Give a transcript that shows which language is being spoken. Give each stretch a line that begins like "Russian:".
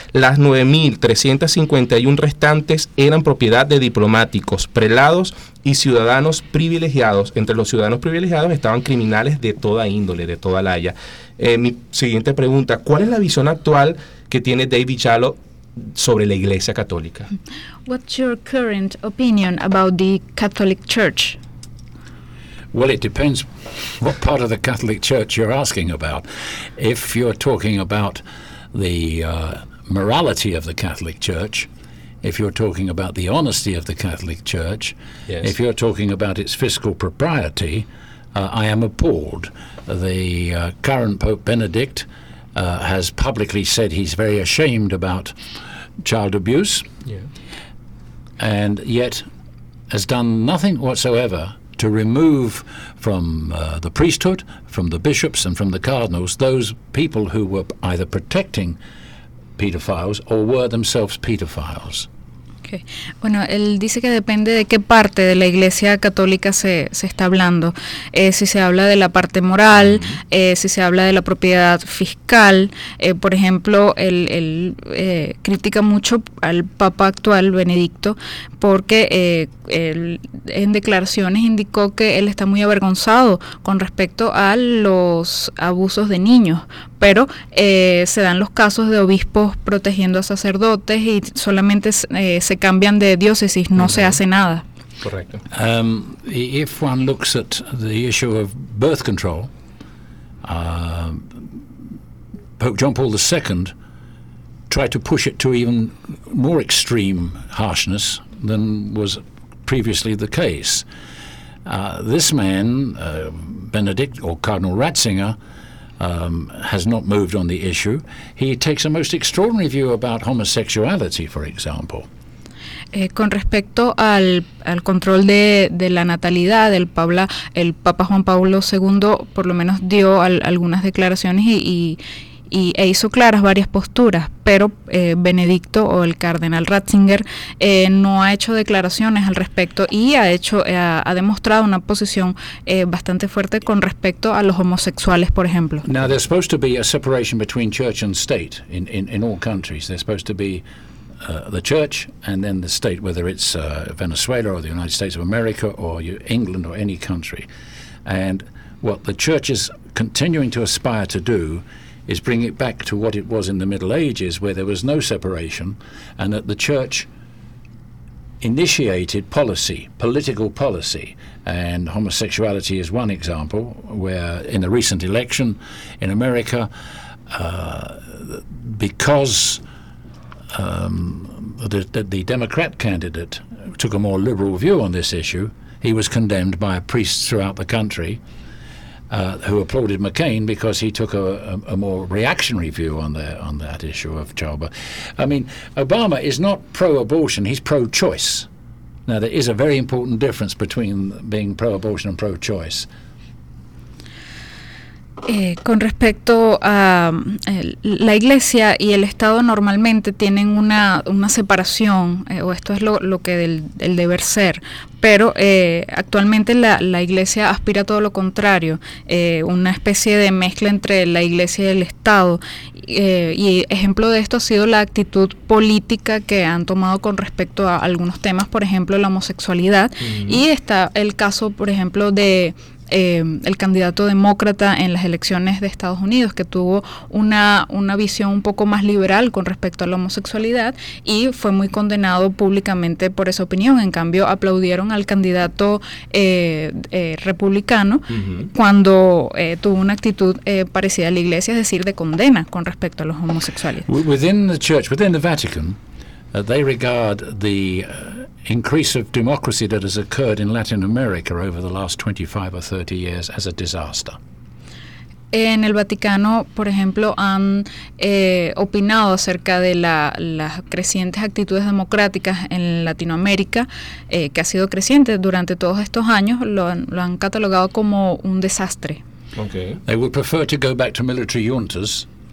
Spanish: Las 9.351 restantes eran propiedad de diplomáticos, prelados y ciudadanos privilegiados. Entre los ciudadanos privilegiados estaban criminales de toda índole, de toda laya. Mi siguiente pregunta, ¿cuál es la visión actual que tiene David Yalo sobre la Iglesia Católica?
English: What's your current opinion about the Catholic Church? Well, it depends what part of the Catholic Church you're asking about. If you're talking about the morality of the Catholic Church, if you're talking about the honesty of the Catholic Church, yes. If you're talking about its fiscal propriety, I am appalled. The current Pope Benedict has publicly said he's very ashamed about child abuse, and yet has done nothing whatsoever to remove from the priesthood, from the bishops, and from the cardinals those people who were either protecting pedophiles or were themselves pedophiles. Okay.
Spanish: Bueno, él dice que depende de qué parte de la Iglesia Católica se está hablando. Si se habla de la parte moral, uh-huh. Si se habla de la propiedad fiscal. Por ejemplo, él critica mucho al Papa actual, Benedicto, porque él en declaraciones indicó que él está muy avergonzado con respecto a los abusos de niños. Pero se dan los casos de obispos protegiendo a sacerdotes y solamente se cambian de diócesis, no uh-huh. se hace nada. Correcto.
English: If one looks at the issue of birth control, Pope John Paul II tried to push it to even more extreme harshness than was previously the case. This man, Benedict or Cardinal Ratzinger, has not moved on the issue. He takes a most extraordinary view about homosexuality, for example.
Spanish: Con respecto al control de la natalidad, el Papa Juan Pablo II por lo menos dio algunas declaraciones e hizo claras varias posturas, pero Benedicto o el Cardenal Ratzinger no ha hecho declaraciones al respecto y ha demostrado una posición bastante fuerte con respecto a los homosexuales, por ejemplo.
English: Now, there's supposed to be a separation between church and state in all countries. There's supposed to be the church and then the state, whether it's Venezuela or the United States of America or England or any country. And what the church is continuing to aspire to do is bring it back to what it was in the Middle Ages, where there was no separation, and that the church initiated policy, political policy, and homosexuality is one example, where in a recent election in America, because the Democrat candidate took a more liberal view on this issue, he was condemned by priests throughout the country, who applauded McCain because he took a more reactionary view on that issue of childbirth. I mean, Obama is not pro-abortion, he's pro-choice. Now, there is a very important difference between being pro-abortion and pro-choice.
Spanish: Con respecto a la Iglesia y el Estado, normalmente tienen una separación, o esto es lo que del deber ser, pero actualmente la Iglesia aspira a todo lo contrario, una especie de mezcla entre la Iglesia y el Estado, y ejemplo de esto ha sido la actitud política que han tomado con respecto a algunos temas, por ejemplo, la homosexualidad, mm-hmm. y está el caso, por ejemplo, de el candidato demócrata en las elecciones de Estados Unidos, que tuvo una visión un poco más liberal con respecto a la homosexualidad y fue muy condenado públicamente por esa opinión. En cambio, aplaudieron al candidato republicano uh-huh. cuando tuvo una actitud parecida a la Iglesia, es decir, de condena con respecto a los homosexuales.
English: Within the church, within the Vatican, they regard the increase of democracy that has occurred in Latin America over the last 25 or 30 years as a disaster.
Spanish: En el Vaticano, por ejemplo, han opinado acerca de las crecientes actitudes democráticas en Latinoamérica, que ha sido creciente durante todos estos años, lo han catalogado como un desastre.
English: Okay. They would prefer to go back to military juntas.